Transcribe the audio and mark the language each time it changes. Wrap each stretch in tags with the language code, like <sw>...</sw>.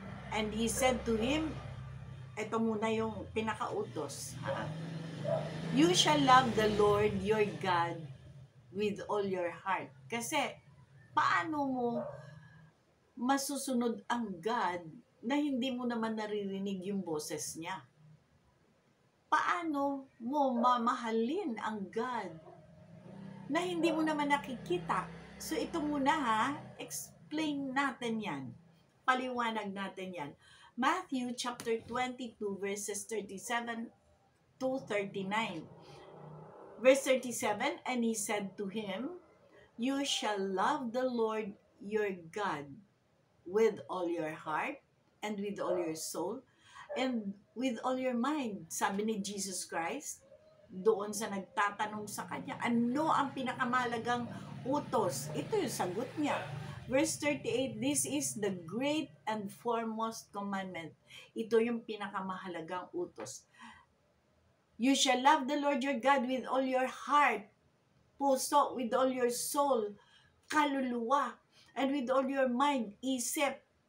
<en>And he said to him,</en> <tl>ito muna yung pinakautos.</tl> <en>You shall love the Lord your God with all your heart.</en> <tl>Kasi, paano mo masusunod ang God na hindi mo naman naririnig yung boses niya? Paano mo mamahalin ang God na hindi mo naman nakikita? So ito muna ha, explain natin yan. Paliwanag natin yan.</tl> <en>Matthew chapter 22 verses 37 to 39. Verse 37, and he said to him, you shall love the Lord your God with all your heart and with all your soul and with all your mind.</en> <tl>Sabi ni Jesus Christ, doon sa nagtatanong sa kanya, ano ang pinakamahalagang utos? Ito yung sagot niya.</tl> <en>Verse 38, this is the great and foremost commandment.</en> <tl>Ito yung pinakamahalagang utos.</tl> <en>You shall love the Lord your God with all your heart, puso, with all your soul, kaluluwa, and with all your mind, isip.</en>